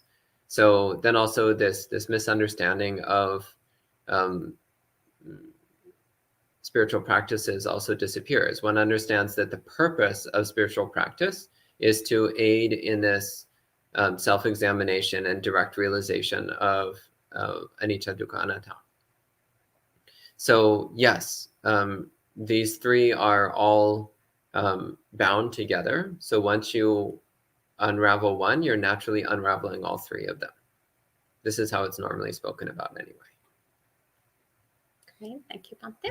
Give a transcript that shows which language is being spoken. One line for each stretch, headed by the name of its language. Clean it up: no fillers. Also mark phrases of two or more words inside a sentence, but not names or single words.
English: So then also this misunderstanding of spiritual practices also disappears. One understands that the purpose of spiritual practice is to aid in this self-examination and direct realization of
Pali: anicca, dukkha, anatta.
English: So yes, these 3 are all bound together. So once you unravel one, you're naturally unraveling all 3 of them. This is how it's normally spoken about anyway. Okay, thank you, Bante.